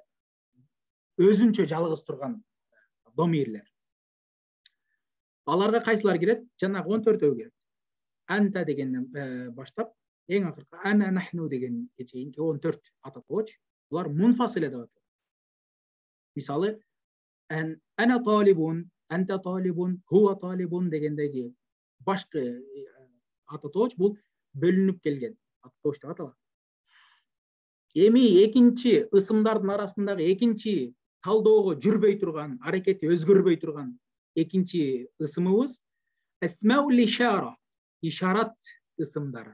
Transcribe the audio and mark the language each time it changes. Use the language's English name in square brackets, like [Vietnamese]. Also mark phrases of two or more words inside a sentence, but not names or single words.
[Kyrgyz] Өзүнчө жалгыз турган домирлер. Аларга кайсылар кирет? Жанагы 14-өө кирет. Анта дегенден баштап, эң акыркы [Arabic] أنا نحن [Kyrgyz] дегенге чейинки 14 ата тооч. Булар мунфасила деп аталат. Мисалы, [Arabic] أنا طالب، أنت طالب، هو طالب [Kyrgyz] дегендеги башкы ата тооч бул бөлүнүп келген ата тооч деп аталат. Эми экинчи ысымдардын арасындагы экинчи талдоого жүрбөй турган, аракети өзгөрбөй турган экинчи ысымыбыз [Arabic] أسماء الإشارة, [Kyrgyz] ишарат ысымдары.